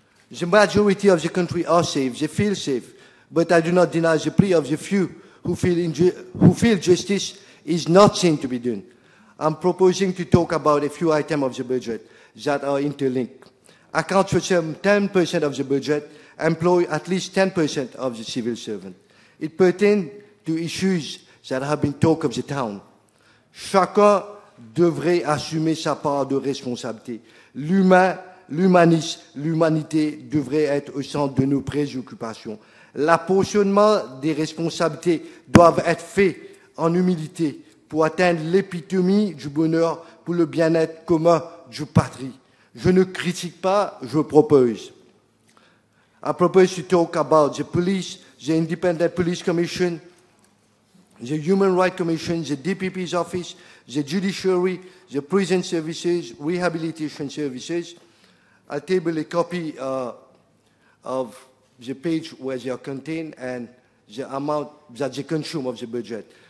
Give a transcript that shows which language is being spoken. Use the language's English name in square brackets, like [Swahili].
[English] The majority of the country are safe, they feel safe, but I do not deny the plea of the few who feel justice is not seen to be done. I'm proposing to talk about a few items of the budget that are interlinked. Account for some 10% of the budget, employ at least 10% of the civil servant. It pertains to issues that have been talk of the town. [French] Chacun devrait assumer sa part de responsabilité. L'humain, l'humanisme, l'humanité devrait être au centre de nos préoccupations. L'apportionnement des responsabilités doivent être faits en humilité pour atteindre l'épithémie du bonheur pour le bien-être commun du patrie. Je ne critique pas, je propose. [English] I propose to talk about the police, the Independent Police Commission, the Human Rights Commission, the DPP's office, the judiciary, the prison services, rehabilitation services. I'll table a copy of the page where they are contained and the amount that they consume of the budget.